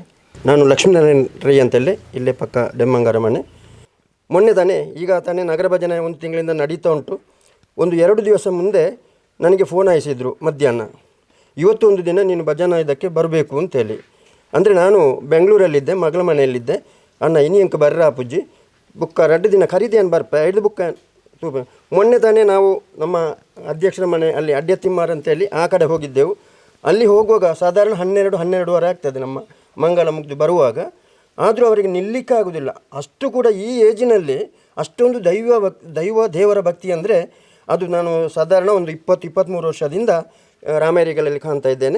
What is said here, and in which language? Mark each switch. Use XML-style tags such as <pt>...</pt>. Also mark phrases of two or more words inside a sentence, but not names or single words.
<kn>ನಾನು ಲಕ್ಷ್ಮೀನಾರಾಯಣ ರೈ ಅಂತೇಳಿ ಇಲ್ಲೇ ಪಕ್ಕ ಡೆಮ್ಮಂಗಾರ ಮನೆ. ಮೊನ್ನೆ ತಾನೇ ನಗರ ಭಜನೆ 1 ತಿಂಗಳಿಂದ ನಡೀತಾ ಉಂಟು. 1-2 ದಿವಸ ಮುಂದೆ ನನಗೆ ಫೋನ್ ಹಾಯಿಸಿದರು ಮಧ್ಯಾಹ್ನ, ಇವತ್ತು ಒಂದು ದಿನ ನೀನು ಭಜನಾ ಇದಕ್ಕೆ ಬರಬೇಕು ಅಂತೇಳಿ. ಅಂದರೆ ನಾನು ಬೆಂಗಳೂರಲ್ಲಿದ್ದೆ, ಮಗಳ ಮನೆಯಲ್ಲಿದ್ದೆ.</kn> <tcy>ಅಣ್ಣ ಇನಿಯಂಕ ಬರ್ರ ಅಪ್ಪುಜ್ಜಿ ಬುಕ್ಕ 2 ದಿನ ಖರೀದಿಯನ್ನು ಬರ್ಪ 5 ಬುಕ್ಕ.</tcy> <kn>ಮೊನ್ನೆ ತಾನೇ ನಾವು ನಮ್ಮ ಅಧ್ಯಕ್ಷರ ಮನೆ ಅಲ್ಲಿ ಅಡ್ಯತಿಮ್ಮಾರ್ ಅಂತೇಳಿ ಆ ಕಡೆ ಹೋಗಿದ್ದೆವು. ಅಲ್ಲಿ ಹೋಗುವಾಗ ಸಾಧಾರಣ 12-12:30 ಆಗ್ತದೆ ನಮ್ಮ ಮಂಗಳ ಮುಗ್ದು ಬರುವಾಗ. ಆದರೂ ಅವರಿಗೆ ನಿಲ್ಲಿಕ್ಕಾಗೋದಿಲ್ಲ. ಅಷ್ಟು ಕೂಡ ಈ ಏಜಿನಲ್ಲಿ ಅಷ್ಟೊಂದು ದೇವರ ಭಕ್ತಿ ಅಂದರೆ ಅದು ನಾನು ಸಾಧಾರಣ ಒಂದು 20-23 ವರ್ಷದಿಂದ ರಾಮಯ್ಯರಲ್ಲಿ ಕಾಣ್ತಾ ಇದ್ದೇನೆ.</kn>